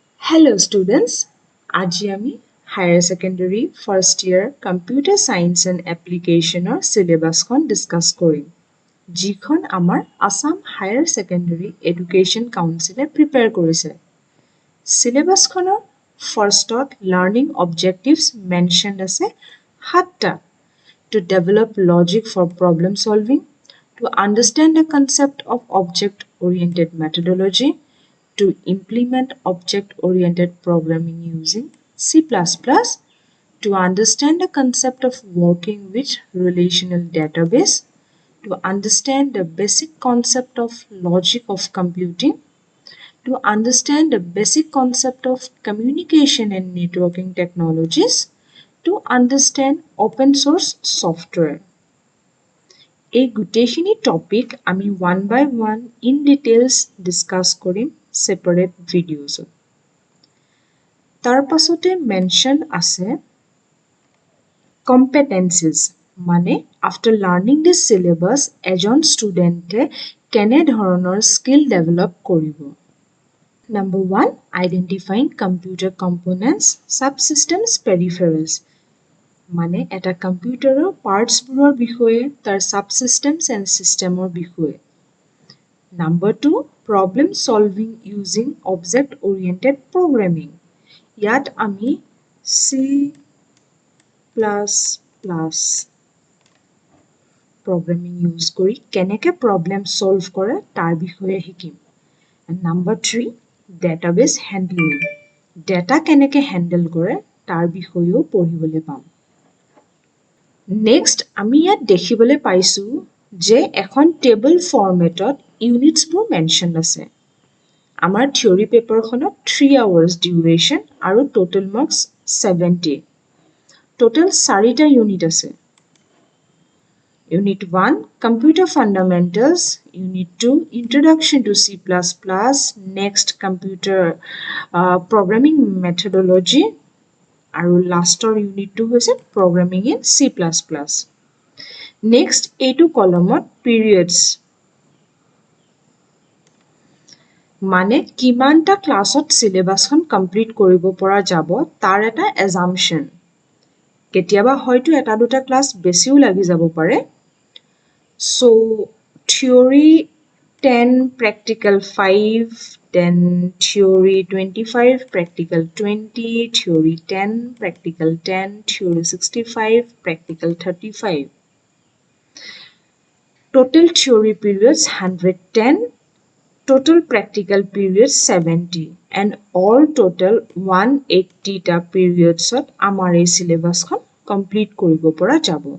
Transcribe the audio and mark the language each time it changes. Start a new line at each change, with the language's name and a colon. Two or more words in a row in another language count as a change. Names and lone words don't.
English: Hello students,
Assamese: আজি আমি Higher Secondary First Year Computer Science and Application or Syllabus খন discuss কৰিম। যিখন আমাৰ Assam Higher Secondary Education Council prepare কৰিছে। Syllabus খনৰ firstত
English: learning objectives mentioned
Assamese: আছে 7টা।
English: To develop logic for problem solving, to understand the concept of object-oriented methodology, to implement object-oriented programming using C++, to understand the concept of working with relational database, to understand the basic concept of logic of computing, to understand the basic concept of communication and networking technologies, to understand open source software.
Assamese: এই গোটেইখিনি টপিক আমি
English: one by one in details discuss
Assamese: কৰিম
English: separate videos.
Assamese: তাৰ পাছতে mention আছে competencies মানে
English: after learning this syllabus
Assamese: এজন ষ্টুডেণ্টে কেনে ধৰণৰ
English: skill develop
Assamese: কৰিব।
English: Number 1, identifying computer components, subsystems, peripherals.
Assamese: মানে এটা কম্পিউটাৰৰ পাৰ্টছবোৰৰ বিষয়ে তাৰ
English: subsystems and systemৰ
Assamese: বিষয়ে।
English: Number 2, problem solving using object-oriented programming.
Assamese: ইয়াত আমি
English: C++ programming use
Assamese: কৰি কেনেকে
English: problem solve
Assamese: কৰে তাৰ বিষয়ে শিকিম।
English: And number 3, database handling.
Assamese: Data কেনেকে handle কৰে তাৰ বিষয়েও পঢ়িবলৈ পাম। Next, আমি ইয়াত দেখিবলৈ পাইছো যে এখন টেবল ফৰ্মেটত ইউনিটছবোৰ মেনশ্যন আছে। আমাৰ থিয়ৰী পেপাৰখনত
English: 3 hours duration
Assamese: আৰু
English: total marks 70.
Assamese: Total 4টা ইউনিট আছে।
English: Unit 1, Computer Fundamentals. Unit 2, Introduction to C++. Next, Computer Programming Methodology.
Assamese: আৰু লাষ্টৰ ইউনিটটো হৈছে Programming in C++.
English: Next,
Assamese: এইটো কলমত periods. মানে কিমানটা ক্লাছত সিলেবাসখন কমপ্লিট কৰিব পৰা যাব তাৰ এটা assumption. কেতিয়াবা হয়তো এটা দুটা ক্লাছ বেছিও লাগি যাব পাৰে।
English: So, theory 10, practical 5, then theory 25, practical 20, theory 10, practical 10, theory 65, practical 35. Total theory periods 110, total practical periods 70, and all total 180 ta periods at
Assamese: amar ei syllabus khon complete koribo pora jabo.